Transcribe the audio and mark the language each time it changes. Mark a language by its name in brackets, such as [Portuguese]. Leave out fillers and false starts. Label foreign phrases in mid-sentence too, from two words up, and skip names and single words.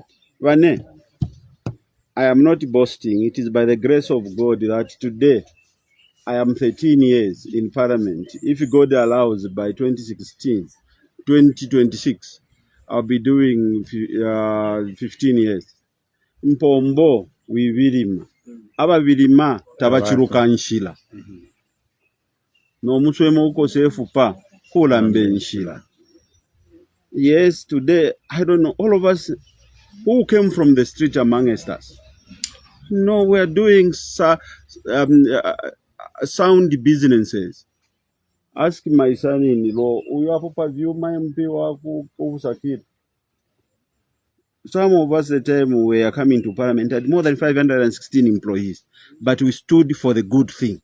[English] Vane, I am not boasting. It is by the grace of God that today I am 13 years in Parliament. If God allows, by 2026, I'll be doing 15 years. [Bemba] Mpombo, we vilima. Aba vilima, tabachiruka nshila. No muswemo uko sefu pa, kulambe nshila. [English] Yes, today, I don't know, all of us who came from the street among us. No, we are doing sound businesses. Ask my son-in-law, some of us at the time we were coming to Parliament had more than 516 employees, but we stood for the good thing.